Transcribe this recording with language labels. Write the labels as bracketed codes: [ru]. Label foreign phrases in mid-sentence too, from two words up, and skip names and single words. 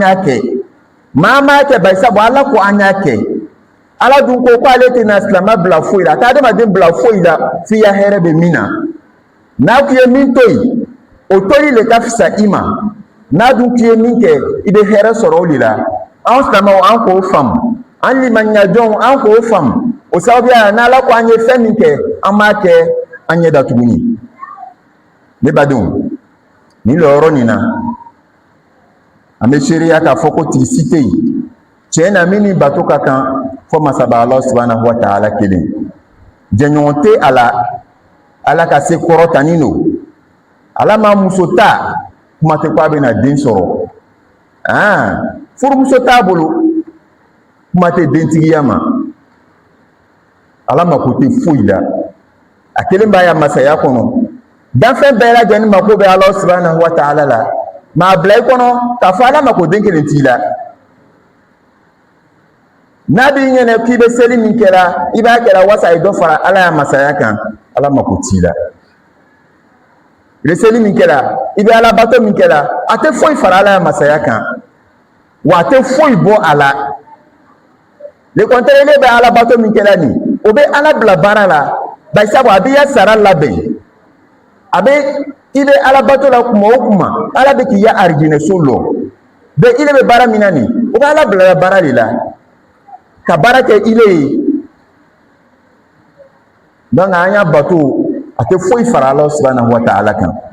[bm] y'a kɛ maa m'a kɛ bari sabu ala ko an y'a kɛ ala dun ko k'ale tɛna silama bila foyi la a tɛ adamaden bila foyi la f'i ya hɛrɛ bɛ min na n'a kun ye min to yen o tori le ka fisa i ma n'a dun kun ye min kɛ i bɛ hɛrɛ sɔrɔ o de la anw silamɛw an k'o faamu an limaniɲajɔnw an k'o faamu o sababuya la n'ala ko an ye fɛn min kɛ an b'a kɛ an ɲɛ datuguni ne badenw nin lɔyɔrɔ nin na an bɛ seereya k'a fɔ ko tigi si tɛ yen tiɲɛ na min ni bato ka kan fɔ masaba [ar] الله سبحانه وتعالى [bm] kelen jɛɲɔgɔn tɛ a la ala ka se kɔrɔtani don ala ma muso ta kuma tɛ ko a bɛna den sɔrɔ furumuso t'a bolo kuma tɛ dentigiya ma ala mako tɛ foyi la a kelen b'a ya masaya kɔnɔ danfɛn bɛɛ lajɛlen mako bɛ [ar] الله سبحانه وتعالى [bm] la maa bila i kɔnɔ k'a fɔ ala mako den kelen t'i la n'a b'i ɲɛna k'i bɛ seli min kɛra i b'a kɛra wasa ye dɔ fara ala ya masaya kan ala mako t'i la i bɛ seli min kɛra i bɛ ala bato min kɛra a tɛ foyi fara ala ya masaya kan wa a tɛ foyi bɔ a la [fr] le contraire [bm] ne bɛ ala bato min kɛra nin o bɛ ala bila baara la bari sabu a b'i ya sara labɛn a bɛ i bɛ ala bato la kuma o kuma ala bɛ k'i ya arijinɛso lɔ bɛɛ i bɛ baara min na nin o bɛ ala bila baara de la ka baara kɛ ile ye donc an y'a bato a tɛ foyi fara [ar] الله سبحانه وتعالى [bm] kan